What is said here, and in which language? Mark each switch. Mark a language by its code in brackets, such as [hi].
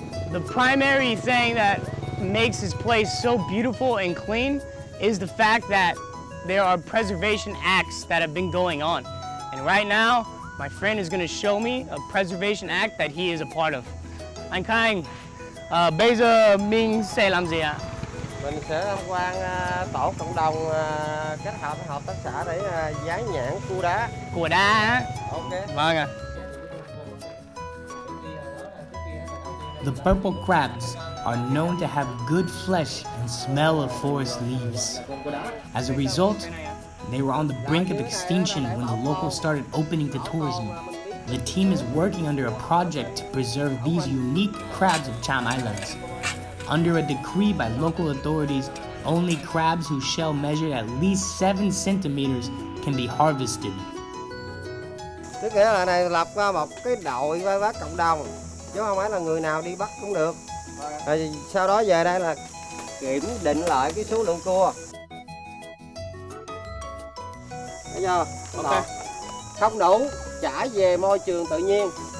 [en] The primary thing that makes this place so beautiful and clean is the fact that there are preservation acts that have been going on. And right now, my friend is going to show me a preservation act that he is a part of. [vi] Anh Khanh, bây giờ mình sẽ làm gì ạ? Mình sẽ tham quan tổ cộng đồng kết hợp với hợp tác xã để dán nhãn cua đá. Cua đá á? Ok. Vâng ạ. [en] The purple crabs are known to have good flesh and smell of forest leaves. As a result, they were on the brink of extinction when the locals started opening to tourism. The team is working under a project to preserve these unique crabs of Cham Islands. Under a decree by local authorities, only crabs whose shell measured at least 7 centimeters can be harvested. [vi] Tức nghĩa là này lập ra một cái đội vây bắt cộng đồng, chứ không phải là người nào đi bắt cũng được. Rồi sau đó về đây là kiểm định lại cái số lượng cua. Thấy chưa? Okay. Không đủ, trả về môi trường tự nhiên.